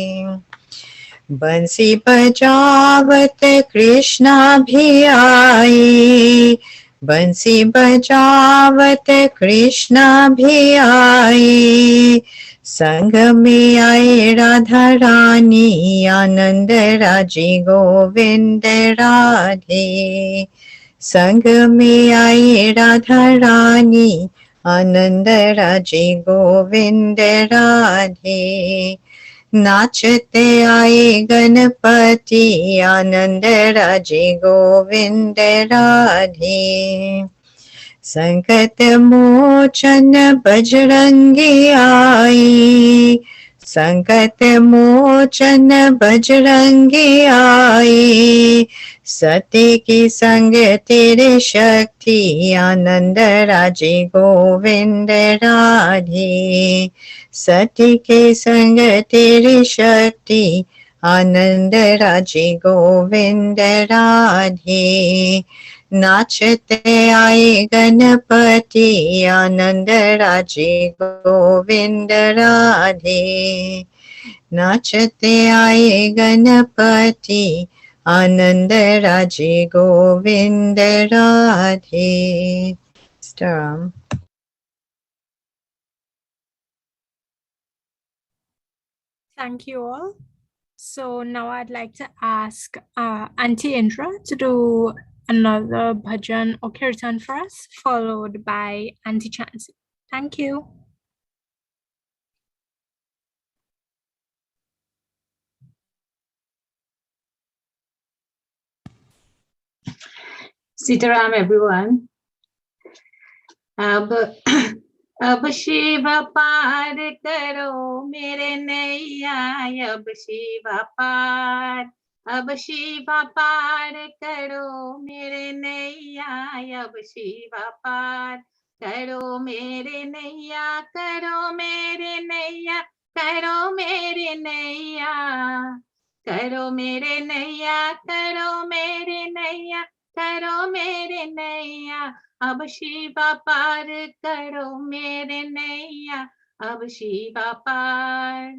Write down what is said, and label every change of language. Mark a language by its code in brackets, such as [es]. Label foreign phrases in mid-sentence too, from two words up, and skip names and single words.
[hi] बंसी बजावत कृष्णा भी आए, बंसी बजावत कृष्णा भी आए, संग में आए राधा रानी आनंद राजे गोविंद राधे, संग में आए राधा रानी आनंद राजे गोविंद राधे। नाचते आए गणपति आनंद राजे गोविंद राधे। संकट मोचन बजरंगी आई, संकट मोचन बजरंगी आई। सत्य की संग तेरे शक्ति, आनंद राजे गोविंद राधे। सत्य के संग तेरी शक्ति, आनंद राजे गोविंद राधे। नाचते आए गणपति, आनंद राजे गोविंद राधे। नाचते आए गणपति, आनंद राजे गोविंद राधे। Strum. [en] Thank you all. So now I'd like to ask Auntie Indra to do another bhajan or kirtan for us, followed by Auntie Chansey. Thank you. Sitaram, everyone. [hi] अब शिवा पार करो मेरे नैया, अब शिवा पार, अब शिवा पार करो मेरे नैया, अब शिवा पार करो मेरे नैया, करो मेरे नैया, करो मेरे नैया, करो मेरे नैया, करो मेरे नैया, करो मेरे नैया, अब शिवा पार करो मेरे नैया, अब शिवा पार।